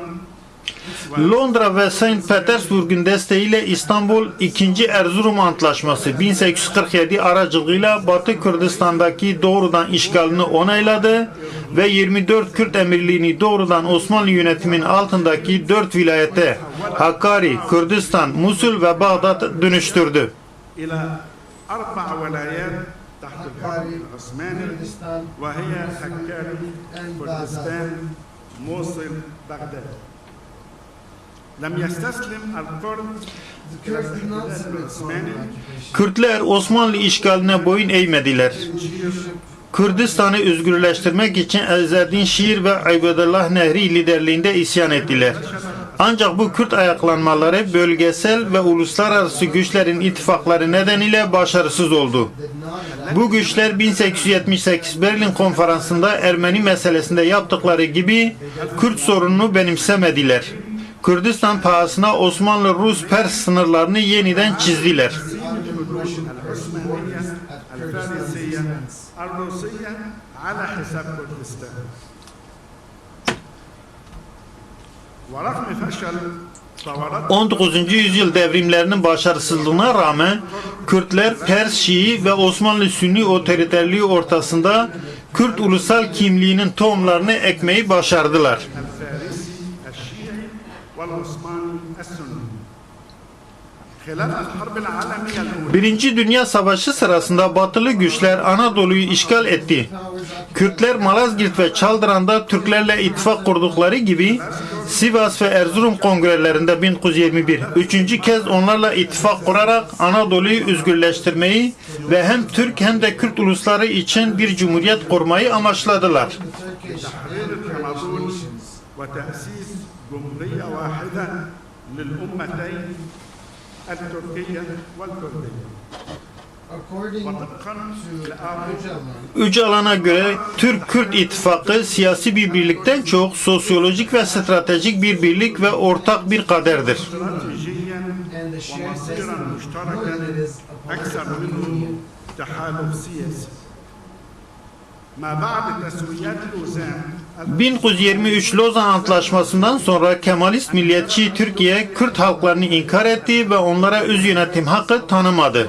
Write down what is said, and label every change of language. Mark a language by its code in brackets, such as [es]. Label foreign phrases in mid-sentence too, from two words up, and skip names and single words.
[tr] Londra ve Saint Petersburg'un desteğiyle İstanbul 2. Erzurum Antlaşması 1847 aracılığıyla Batı Kürdistan'daki doğrudan işgalini onayladı ve 24 Kürt emirliğini doğrudan Osmanlı yönetimin altındaki 4 vilayete Hakkari, Kürdistan, Musul ve Bağdat dönüştürdü. [ar] إلى 4 ولايات تحت الحكم العثماني وهي حكاري كردستان موصل بغداد لم يستسلم الكرد إلى الاحتلال العثماني [tr] Kürtler Osmanlı işgaline boyun eğmediler. Kürdistan'ı özgürleştirmek için Ezzedin Şiir ve Aybedullah Nehri liderliğinde isyan ettiler. Ancak bu Kürt ayaklanmaları bölgesel ve uluslararası güçlerin ittifakları nedeniyle başarısız oldu. Bu güçler 1878 Berlin Konferansı'nda Ermeni meselesinde yaptıkları gibi Kürt sorununu benimsemediler. Kürdistan pahasına Osmanlı-Rus-Pers sınırlarını yeniden çizdiler. [ar] العثمانية الفارسية الروسية على حساب كردستان ورغم فشل ثورات [tr] 19. yüzyıl devrimlerinin başarısızlığına rağmen Kürtler Pers, Şii ve Osmanlı Sünni otoriterliği ortasında Kürt ulusal kimliğinin tohumlarını ekmeyi başardılar. [ar] الفارسي الشيعي والعثماني السني خلال الحرب العالمية الأولى [tr] Birinci Dünya Savaşı sırasında batılı güçler Anadolu'yu işgal etti. Kürtler Malazgirt ve Çaldıran'da Türklerle ittifak kurdukları gibi Sivas ve Erzurum kongrelerinde 1921 üçüncü kez onlarla ittifak kurarak Anadolu'yu özgürleştirmeyi ve hem Türk hem de Kürt ulusları için bir cumhuriyet kurmayı amaçladılar. [ar] تحرير الأناضول وتأسيس جمهورية واحدة للأمتين التركية والكردية [en] According [ar] وطبقا [en] to [ar] لآراء [tr] Öcalan'a göre Türk-Kürt ittifakı siyasi bir birlikten çok sosyolojik ve stratejik bir birlik ve ortak bir kaderdir. [ar] استراتيجيا [en] and the shared [ar] ومصيرا [en] destiny, [ar] مشتركا [en] more than it is a [ar] أكثر [en] political [ar] منه [en] union. [ar] تحالف سياسي ما بعد تسويات لوزان [tr] 1923 Lozan Antlaşması'ndan sonra Kemalist milliyetçi Türkiye Kürt halklarını inkar etti ve onlara öz yönetim hakkı tanımadı.